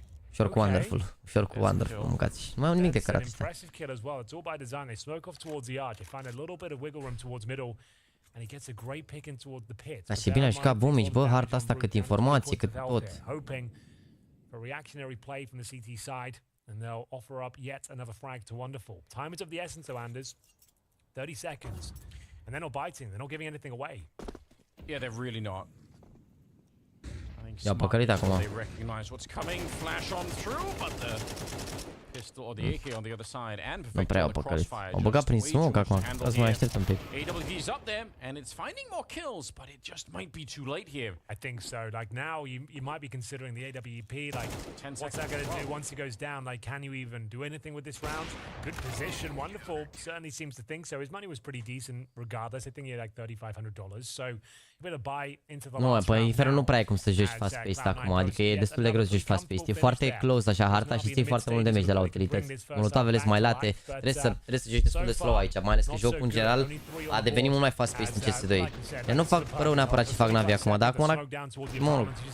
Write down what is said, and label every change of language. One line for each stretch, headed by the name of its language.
Romanian: Ușor cu Wonderful, ușor cu Wonderful, mâncați. Nu mai au nimic de cărat ăsta.
English: Impressive kill as well. It's all by design. They smoke off towards the arch. They find a little bit of wiggle room towards middle. And he gets a great pick in towards the pit.
Romanian: Dar și bine a jucat Bomici, bă, harta asta, cât informații, cât tot.
English: Hoping for reactionary play from the CT side. And they'll offer up yet another frag to Wonderful. Time is of the essence, though, Anders. 30 seconds. And they're not biting. They're not giving anything away. Yeah, they're really not.
Romanian: I-au păcălit acum.
English: They recognize what's coming. Flash on through, but the pistol or the AK on the other side and
Romanian: nu prea au păcălit. Au băgat prin smoke acum. Ca să mai aștept un pic.
English: AWP's up there and it's finding more kills, but it just might be too late here. I think so. Like now you might be considering the AWP. Like what's that going to do once it goes down? Like can you even do anything with this round? Good position. Wonderful. Certainly seems to think so. His money was pretty decent regardless. I think he had like $3,500. So you better buy into the last round.
Romanian: Nu, păi Inferno nu prea e cum să joci fast-paced acum. Adică e destul de greu să joci fast-paced. E foarte close așa harta și ții foarte mult damage de la utilități. Molotavele sunt mai late. Trebuie să joci destul de slow aici. Mai ales că jocul în general a devenit mult mai fast-paced în CS2. Eu nu fac rău neapărat ce fac NaVi acum, dar acum mă rog.